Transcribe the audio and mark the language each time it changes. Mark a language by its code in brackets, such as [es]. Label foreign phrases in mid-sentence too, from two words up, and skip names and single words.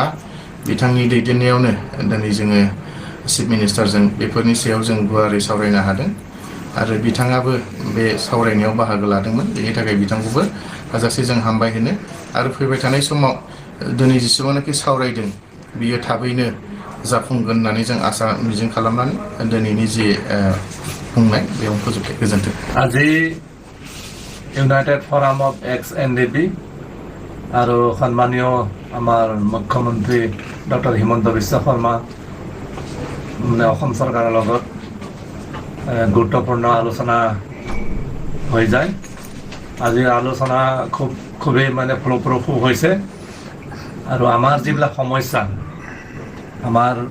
[brx] बिथांनि दैदेननायावनो दिनै जोङो [en] chief ministerजों [brx] बेफोरनि सायाव जों गुवारै सावरायनो हादों आरो बिथाङाबो बे सावरायनायाव बाहागो लादोंमोन बेनि थाखाय बिथांखौबो हाजासे जों हामबाय होनो आरो फैबाय थानाय समाव दिनै जेसेबांनाखि सावरायदों बियो थाबैनो जाफुंगोन होननानै जों आसा मिजिं खालामनानै दिनैनि जि बुंनाय बेयाव फोजोबबाय गोजोन्थों [as] আজি ইউনাইটেড ফৰাম অফ এক্স-এনডিএফব আৰু সন্মানীয় আমাৰ মুখ্যমন্ত্ৰী ডক্টৰ হিমন্ত বিশ্ব শৰ্মা অসম চৰকাৰৰ লগত গুৰুত্বপূৰ্ণ আলোচনা হৈ যায় আজিৰ আলোচনা খুবেই মানে ফলপ্ৰসূ হৈছে আৰু আমাৰ যিবিলাক সমস্যা আমাৰ